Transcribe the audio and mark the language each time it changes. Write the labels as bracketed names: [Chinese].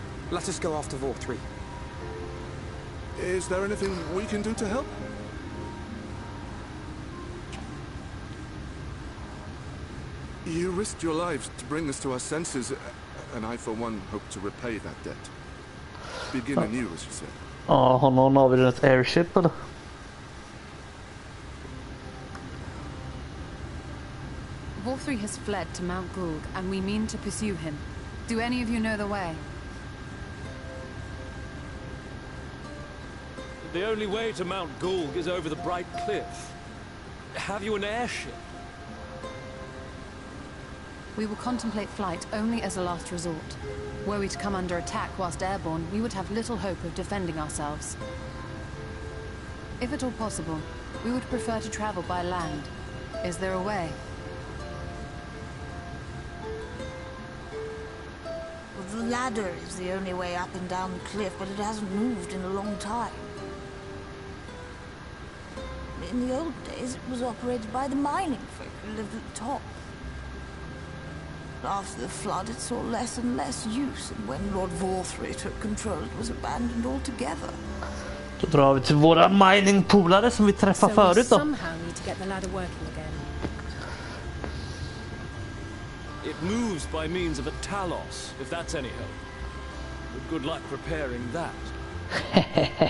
[English] Let us go after Vorthri. Is there anything we can do to help? You risked your lives to bring us to our senses, and I for one hope to repay that debt. Begin anew, as you said. [Swedish] Ja, har någon av er ett airship eller? [English] Volthree has fled to Mount Gulg, and we mean to pursue him. Do any of you know the way? The only way to Mount Gulg is over the Bright Cliff. Have you an airship? We will contemplate flight only as a last resort. Were we to come under attack whilst airborne, we would have little hope of defending ourselves. If at all possible, we would prefer to travel by land. Is there a way? The ladder is the only way up and down the cliff, but it hasn't moved in a long time. In the old days, it was operated by the mining folk who lived at the top. After the flood, it saw less and less use, and when Lord Volthree took control, it was abandoned altogether. [Swedish] Då drar vi till våra miningpolare som vi träffade förut då. [English] Somehow need to get the ladder working again. It moves by means of a talos, if that's any help. But good luck repairing that.